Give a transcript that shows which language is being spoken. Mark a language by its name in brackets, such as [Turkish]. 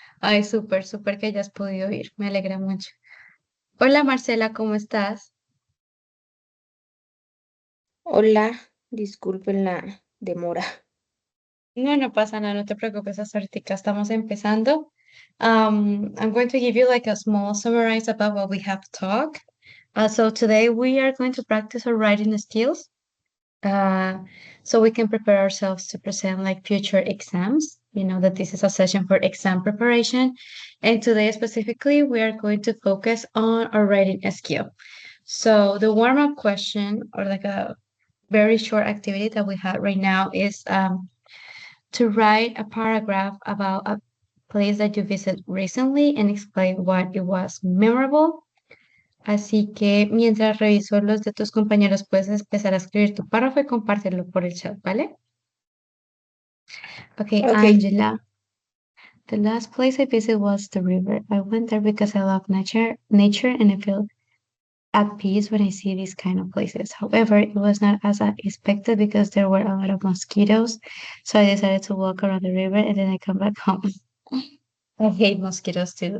[Spanish] Ay, súper que hayas podido ir. Me alegra mucho. Hola Marcela, ¿cómo estás? Hola, disculpen la demora. No, no pasa nada, no te preocupes, hasta ahorita estamos empezando. [English] I'm going to give you like a small summarize about what we have talked. So today we are going to practice our writing skills, uh, so we can prepare ourselves to present like future exams. You know that this is a session for exam preparation. And today specifically, we are going to focus on our writing skill. So the warm-up question or like a very short activity that we have right now is to write a paragraph about a place that you visited recently and explain why it was memorable. [Spanish] Así que mientras reviso los de tus compañeros, puedes empezar a escribir tu párrafo y compartirlo por el chat, ¿vale? [English] Okay, Okay. Angela. The last place I visited was the river. I went there because I love nature, and I feel at peace when I see these kind of places. However, it was not as I expected because there were a lot of mosquitoes. So I decided to walk around the river and then I come back home. I hate mosquitoes too.